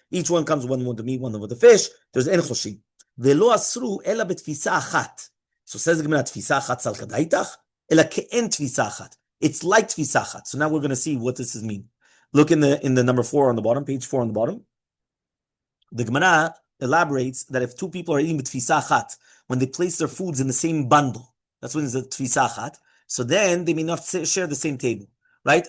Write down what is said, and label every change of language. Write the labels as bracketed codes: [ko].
[en] Each one comes one with the meat, one with the fish. [he] There's en choshim. ולא אסרו אלא בתפיסה אחת. [en] So says the Gemara, [he] תפיסה אחת סלקא דאיתך, אלא כאין תפיסה אחת. [en] It's like תפיסה אחת. So now we're going to see what this means. Look in the number 4 on the bottom, page 4 on the bottom. The Gemara elaborates that if 2 people are eating בתפיסה אחת, when they place their foods in the same bundle, that's when it's a תפיסה אחת, so then they may not share the same table. Right?